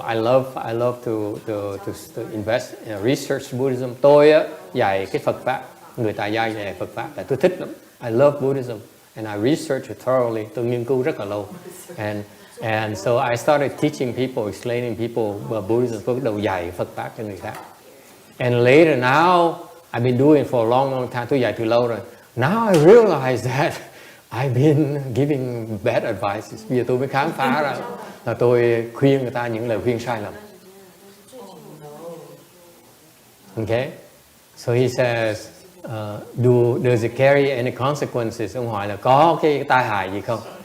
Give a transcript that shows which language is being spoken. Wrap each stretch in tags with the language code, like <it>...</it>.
<en>I love to invest in research Buddhism.</en> <vi>Tôi dạy cái Phật pháp, người tại gia dạy Phật pháp, tại tôi thích lắm.</vi> <en>I love Buddhism, and I research it thoroughly.</en> <vi>Tôi nghiên cứu rất là lâu,</vi> <en>and so I started teaching people, explaining people Buddhism.</en> <vi>Tôi bắt đầu dạy Phật pháp cho người khác.</vi> <en>And later now, I've been doing it for a long time.</en> <vi>Tôi dạy từ lâu rồi.</vi> <en>Now I realize that I've been giving bad advices.</en> <vi>Bây giờ tôi mới khám phá ra là tôi khuyên người ta những lời khuyên sai lầm.</vi> <en>Okay? So he says, does it carry any consequences?</en> <vi>Ông hỏi là có cái tai hại gì không?</vi>